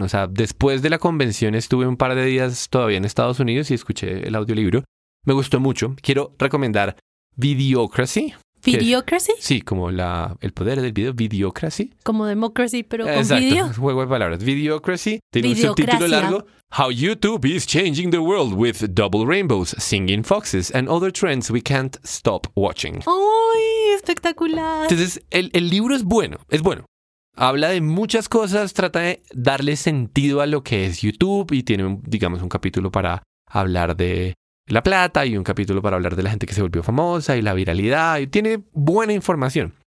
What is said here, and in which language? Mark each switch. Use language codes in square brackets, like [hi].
[es] O sea, después de la convención estuve un par de días todavía en Estados Unidos y escuché el audiolibro. Me gustó mucho. Quiero recomendar Videocracy. ¿Videocracy? Sí, como el poder del video. Videocracy. Como Democracy, pero con video. Exacto, juego de palabras. Videocracy. Tiene un subtítulo largo. [en] How YouTube is changing the world with double rainbows, singing foxes, and other trends we can't stop watching. [es] ¡Uy! Espectacular. Entonces, el libro es bueno. Es bueno. Habla de muchas cosas. Trata de darle sentido a lo que es YouTube. Y tiene, digamos, un capítulo para hablar de la plata y un capítulo para hablar de la gente que se volvió famosa y la viralidad, y tiene buena información.